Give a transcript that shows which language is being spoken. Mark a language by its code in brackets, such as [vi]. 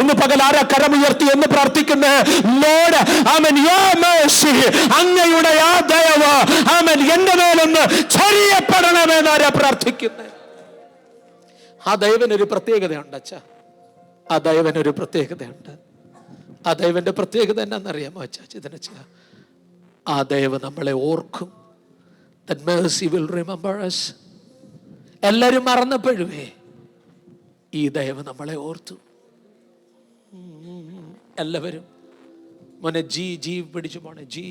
[ml] ഇന്ന് പകൽ ആരാ കരമുയർത്തി എന്ന് പ്രാർത്ഥിക്കുന്നത്? ലോർഡ്, ആമേൻ, [en] your mercy, [ml] അങ്ങയുടെ ആ ദയവ്, ആമേൻ, എന്റെ മേലൊന്ന് ചൊരിയപ്പെടണമെന്നാരാ പ്രാർത്ഥിക്കുന്നത്? ആ ദൈവനൊരു പ്രത്യേകതയുണ്ട് അച്ഛാ. ആ ദൈവനൊരു പ്രത്യേകതയുണ്ട്. ആ ദൈവന്റെ പ്രത്യേകത എന്നാന്നറിയാമോ അച്ഛാ? ചിതനച്ച, ആ ദൈവം നമ്മളെ ഓർക്കും. [en] That mercy will remember us. [ml] എല്ലാരും മറന്നപ്പോഴുവേ ഈ ദൈവം നമ്മളെ ഓർത്തു. എല്ലാവരും മോനെ ജി പിടിച്ചു പോണെ.